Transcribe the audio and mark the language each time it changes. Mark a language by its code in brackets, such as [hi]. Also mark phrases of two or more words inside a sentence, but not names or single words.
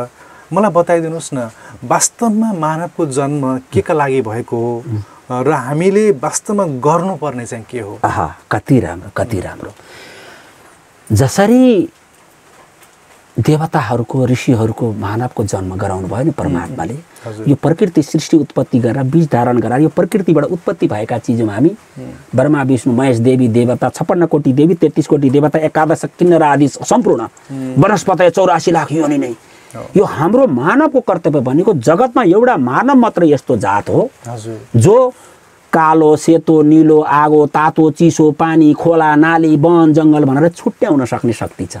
[ne] मलाई बताइदिनुहोस् न, वास्तवमा मानवको जन्म के का लागि भएको हो र हामीले वास्तवमा गर्नुपर्ने चाहिँ के हो? कति राम्रो, कति राम्रो। जसरी देवताहरूको ऋषिहरूको मानवको जन्म गराउनु भयो नि परमात्माले। यो प्रकृति सृष्टि उत्पत्ति गरेर बीज धारण गरेर यो प्रकृतिबाट उत्पत्ति भएका चिजमा हामी ब्रह्मा विष्णु महेश देवी देवता 56 कोटी देवी 33 कोटी देवता 11 किन्नर आदि सम्पूर्ण वनस्पति 84 लाख योनि नै यो हाम्रो मानवको कर्तव्य भनेको जगतमा एउटा मानव मात्र यस्तो जात हो जो कालो सेतो नीलो आगो तातो चिसो पानी खोला नाली वन जङ्गल भनेर छुट्याउन सक्ने शक्ति छ।